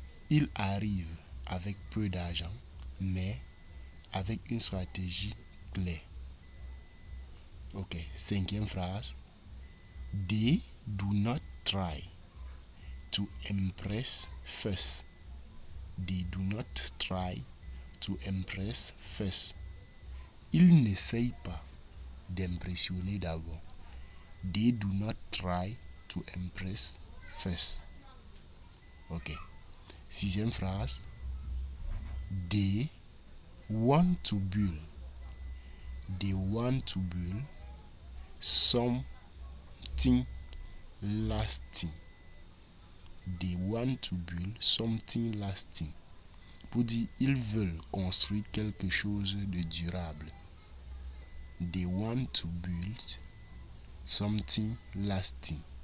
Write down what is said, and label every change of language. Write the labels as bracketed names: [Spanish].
[French] Ils arrivent avec peu d'argent, mais avec une stratégie claire. Ok, cinquième phrase. [English] They do not try to impress first. They do not try to impress first. [French] Ils n'essayent pas d'impressionner d'abord. [English] They do not try to impress first. Ok. [French] Sixième phrase. [English] They want to build. They want to build something lasting. They want to build something lasting. [French] Pour dire, ils veulent construire quelque chose de durable. [English] They want to build something lasting.